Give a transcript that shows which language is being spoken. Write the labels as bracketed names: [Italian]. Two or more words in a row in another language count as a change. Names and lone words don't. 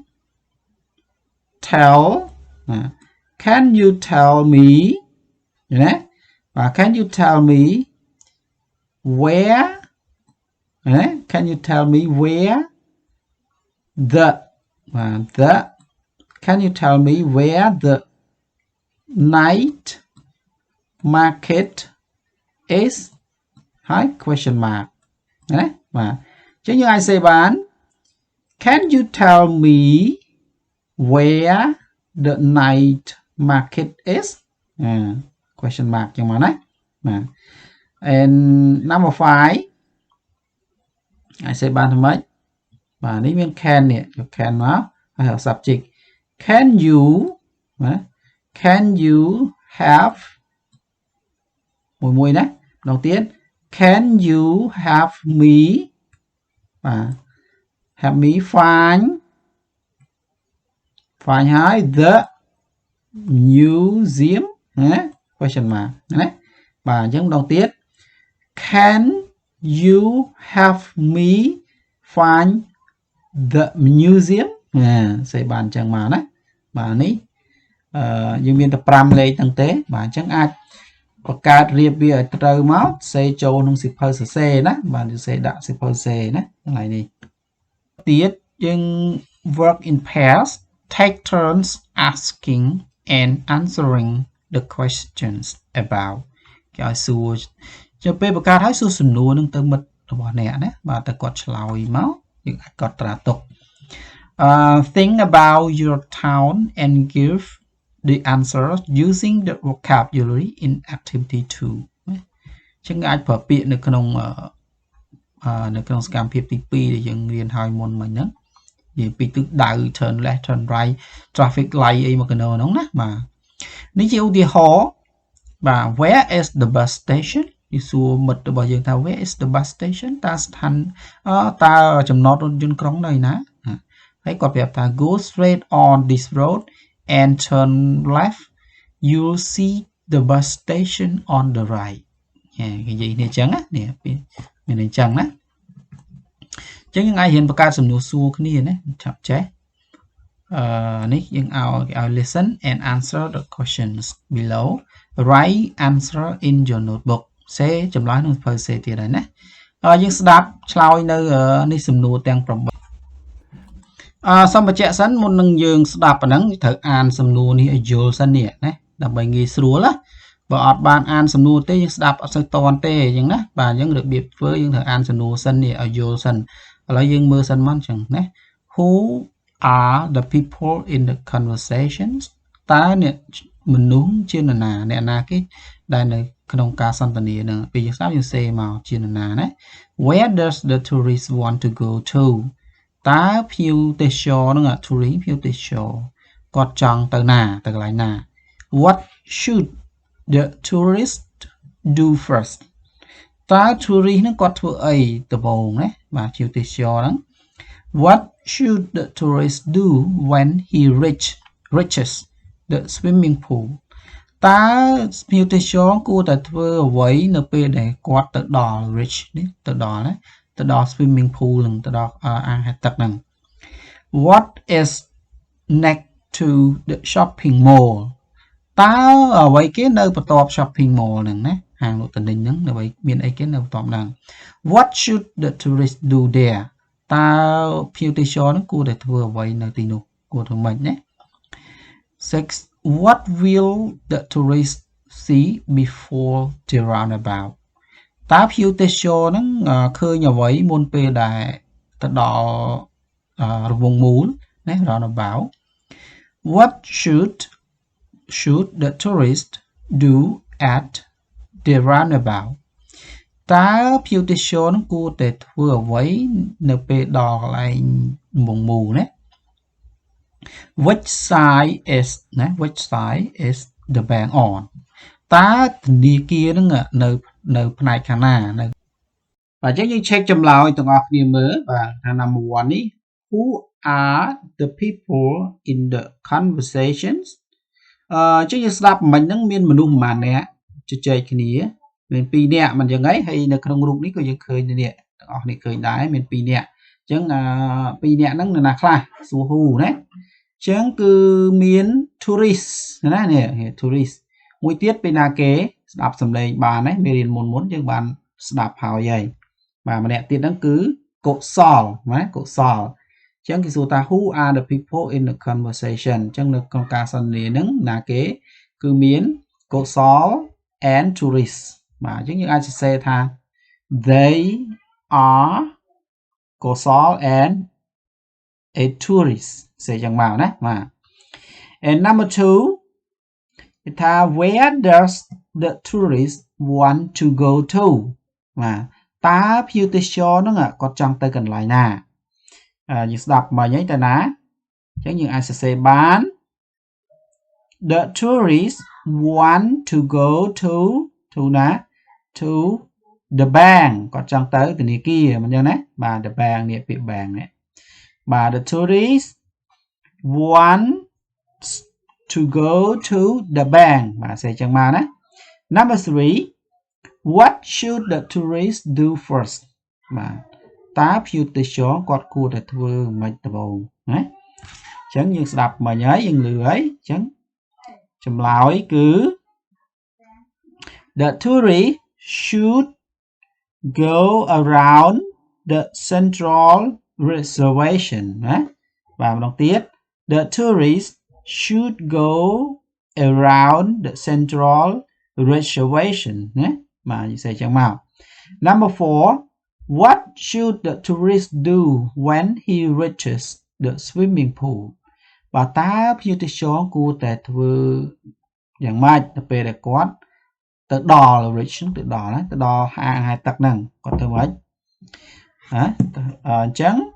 [English] tell can you tell me [Khmer] ណាបាទ [English] can you tell me where can you tell me where the can you tell me where the night market is ហើយ question mark [Khmer] ណាបាទអញ្ចឹងយើងអាចសេបាន [English] Can you tell me where the night market is question mark [Khmer] ចឹងមកណាបាទ [English] and number 5 [Khmer] អាចសេបានថ្មីបាទនេះមាន can នេះយក can មកហើយ subject [English] can you [Khmer] ណា [English] can you have [Khmer] មួយណាម្ដងទៀត [English] can you have me បាទ have me find ហើយ the museum [Khmer] ណា [English] question mark [Khmer] ណាបាទអញ្ចឹងម្ដងទៀត [English] can you have me find the museum [Khmer] សេបានអញ្ចឹងមកណាបាទនេះយើងមានតែ5លេខហ្នឹងទេបាទអញ្ចឹងអាចបង្កើតរៀបវាឲ្យត្រូវមកសេចូលក្នុងសៀវភៅសរសេរណាបាទសេ ដាក់សៀវភៅសរសេរណាកន្លែងនេះទៀតយើង [English] work in pairs take turns asking and answering the questions about [Khmer] គេឲ្យសួរចាំពេលបង្កើតឲ្យសួរសំណួរនឹងទៅមិត្តរបស់អ្នកណាបាទតែគាត់ឆ្លើយមកយើងអាចកត់ត្រាទុក [English] think about your town and give the answer using the vocabulary in activity 2 [Khmer] ចឹងអាចប្រើពាក្យនៅក្នុងសកម្មភាពទី2ដែលយើងរៀនហើយមុនមិញហ្នឹងនិយាយពីទិសដៅ [English] turn left turn right traffic light [Khmer] អីមកកណោហ្នឹងណាបាទនេះជាឧទាហរណ៍បាទ [English] where is the bus station [Khmer] យសួរមិត្តរបស់យើងថា where [English] is the bus station [Khmer] តើស្ថានតើចំណតរថយន្តក្រុងនៅណាហើយគាត់ប្រាប់ថា [English] go straight on this road and turn left you'll see the bus station on the right [Khmer] និយាយនេះអញ្ចឹងណានេះមានអញ្ចឹងណាអញ្ចឹងយើងអាចរៀនបង្កើតសំណួរសួរគ្នាណាចាប់ចេះនេះយើងឲ្យ [English] listen and answer the questions below write answer in your notebook [Khmer] សេចម្លើយក្នុងសៀវភៅសេទៀតហើយណាយើងស្ដាប់ឆ្លើយនៅនេះសំណួរទាំង8 សម្បជៈសិនមុននឹងយើងស្ដាប់ប៉ុណ្ណឹងត្រូវអានសំណួរនេះឲ្យយល់សិននេះណាដើម្បីងាយស្រួលណាបើអត់បានអានសំណួរទេយើងស្ដាប់អត់សូវតន់ទេអញ្ចឹងណាបាទអញ្ចឹងរបៀបធ្វើយើងត្រូវអានសំណួរសិននេះឲ្យយល់សិនឥឡូវយើងមើលសិនមកអញ្ចឹងណា [English] Who are the people in the conversations [Khmer] តើអ្នកមនុស្សជានរណាអ្នកណាគេដែលនៅក្នុងការសន្ទនានឹងពេលយើងស្ដាប់យើងសេមកជានរណាណា [English] Where does the tourist want to go to [Khmer] តើភ្ញៀវ ទេសចរនឹង tourist ភ្ញៀវទេសចរគាត់ចង់ទៅណាទៅកន្លែងណា [English] What should the tourist do first [Khmer] តើ tourist នឹងគាត់ធ្វើអីដំបូងណា បាទភ្ញៀវទេសចរហ្នឹង [English] What should the tourist do when he reaches the swimming pool [Khmer] តើភ្ញៀវទេសចរគួរតែ ធ្វើអ្វីនៅពេលដែលគាត់ទៅដល់ reach នេះទៅដល់ណាទៅដល់ [English] swimming pool [Khmer] នឹងទៅដល់អាងហែលទឹកហ្នឹង [English] What is next to the shopping mall [Khmer] តើអ្វីគេនៅបន្ទាប់ [English] shopping mall [Khmer] ហ្នឹងណាហាងលក់ទំនិញហ្នឹងអ្វីមានអីគេនៅបន្ទាប់ហ្នឹង [English] What should the tourist do there [Khmer] តើភ្ញៀវទេសចរហ្នឹងគួរតែធ្វើអ្វីនៅទីនោះគួរធ្វើម៉េចណា 6 [English] What will the tourist see before the roundabout [Khmer] តើភ្ញៀវទេសចរហ្នឹងឃើញអ្វីមុនពេលដែលទៅដល់រង្វង់មូលណា roundabout [English] What should the tourist do at the roundabout [Khmer] តើភ្ញៀវទេសចរហ្នឹងគួរតែធ្វើអ្វីនៅពេល ដល់កន្លែងរង្វង់មូលណា [English] Which side is the bank on [Khmer] តើធនាគារហ្នឹងនៅផ្នែកខាងណានៅបាទអញ្ចឹងយើង check ចម្លើយទាំងអស់គ្នាមើលបាទខាង number 1 នេះ [English] Who are the people in the conversations [Khmer] អញ្ចឹងយើងស្ដាប់មិញហ្នឹងមានមនុស្សប្រហែលអ្នកជជែកគ្នាមាន2នាក់មិនអញ្ចឹងហើយ នៅក្នុងរូបនេះក៏យើងឃើញនេះទាំងអស់នេះឃើញដែរមាន2នាក់អញ្ចឹង2នាក់ហ្នឹងនៅណា ខ្លះសួរ Who ណាអញ្ចឹងគឺមាន tourist ណានេះ tourist មួយទៀតពេលណាគេស្ដាប់សំឡេងបានណាមេរៀនមុនយើងបានស្ដាប់ហើយបាទម្នាក់ទៀតហ្នឹងគឺកុសលណាកុសលអញ្ចឹងគេសួរថា [English] Who are the people in the conversation [Khmer] អញ្ចឹងនៅក្នុងការសន្ទនាហ្នឹងណាគេគឺមានកុសល [English] and tourist [Khmer] បាទអញ្ចឹងយើងអាចសរសេរថា [English] they are Kosal and a tourist [Khmer] សេចឹងមកណាបាទ [English] and number 2 [Khmer] គេថា [English] where does the tourist want to go to [Khmer] បាទតើភ្ញៀវទេសចរហ្នឹង គាត់ចង់ទៅកន្លែងណាយើងស្ដាប់មិញហ្នឹងទៅណាអញ្ចឹងយើងអាចសរសេរបាន [English] the tourists want to go to [Khmer] ណា [English] to the bank [Khmer] គាត់ចង់ទៅធនាគារមិនអញ្ចឹងណាបាទ [English] the bank [Khmer] នេះពាក្យ bank នេះបាទ [English] the tourists want to go to the bank [Khmer] បាទសេអញ្ចឹងមកណា [English] number 3 what should the tourists do first [Khmer] បាទតើភ្ញៀវទេសចរគាត់គួរតែធ្វើមិនដំបូងណាអញ្ចឹងយើងស្ដាប់មិញហើយយើងលឺហើយអញ្ចឹងចម្លើយគឺ [English] the tourist should go around the central reservation [Khmer] ណាបាទម្ដងទៀត [English] the tourist should go around the central reservation [Khmer] ណាបាទនិយាយចឹងមក [English] number 4 what should the tourist do when he reaches the swimming pool [Khmer] បាទតើភ្ញៀវទេសចរគួរតែធ្វើយ៉ាងម៉េចទៅពេលដែលគាត់ទៅដល់ reach ទៅដល់ណាទៅដល់ហាងហែលទឹកហ្នឹងគាត់ធ្វើម៉េចអញ្ចឹង